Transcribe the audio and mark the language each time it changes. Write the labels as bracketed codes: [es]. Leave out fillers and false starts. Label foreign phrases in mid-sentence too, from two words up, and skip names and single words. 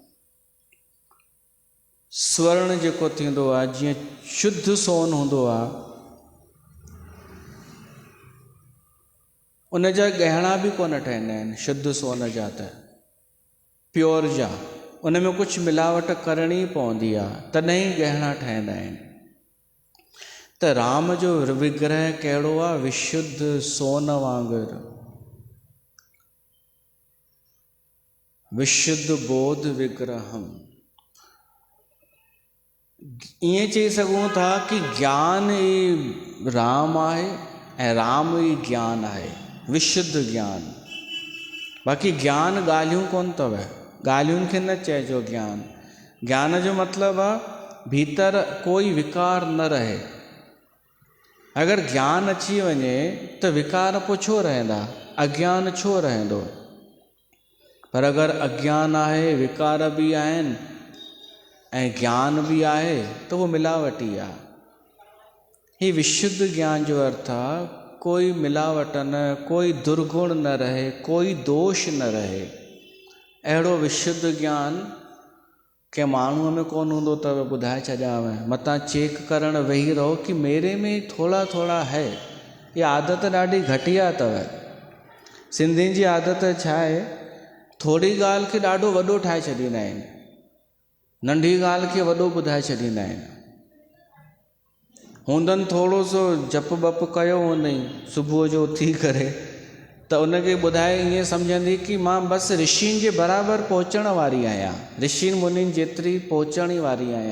[sd] स्वर्ण जेको थींदो आहे, जीअं शुद्ध सोन हूंदो आहे, उन जा गहना बि कोन ठहींदा आहिनि शुद्ध सोन जा, त प्योर जा, उन में कुझु मिलावट करणी पवंदी आहे, तॾहिं गहना ठहींदा आहिनि। त राम जो विग्रह कहिड़ो आहे? विशुद्ध सोन वांगुरु, [sa] विशुद्ध बोध विग्रहम। [sd] ईअं चई सघूं था कि ज्ञान ई राम आहे ऐं राम ई ज्ञान आहे, विशुद्ध ज्ञान। बाक़ी ज्ञान ॻाल्हियूं कोन अथव, ॻाल्हियुनि खे न चइजो ज्ञान। ज्ञान जो मतिलबु आहे भीतर कोई विकार न रहे। अगरि ज्ञान अची वञे त विकार पोइ छो रहंदा, अज्ञान छो रहंदो? पर अगरि अज्ञान आहे, विकार बि आहिनि ऐं ज्ञान बि आहे, त उहो मिलावटी आहे। हीउ विशुद्ध ज्ञान जो अर्थ आहे कोई मिलावट न, कोई दुर्गुण न रहे, कोई दोष न रहे। अहिड़ो विशुद्ध ज्ञान कंहिं माण्हूअ में कोन हूंदो अथव। ॿुधाए छॾियांव, मतां चेक करणु वेही रहो कि [hi] मेरे में थोड़ा थोड़ा है। [sd] इहा आदत ॾाढी घटिया अथव। सिंधियुनि जी आदत छा आहे? थोरी ॻाल्हि खे ॾाढो वॾो ठाहे छॾींदा आहिनि, नंढी ॻाल्हि खे वॾो ॿुधाए छॾींदा आहिनि। हूंदनि थोरो सो जप बप कयो हूंदई सुबुह जो उथी करे, त उनखे ॿुधाए ईअं सम्झंदी कि मां बसि ऋषियुनि जे बराबरि पहुचण वारी आहियां, ऋषियुनि मुनियुनि जेतिरी पहुचण वारी आहियां।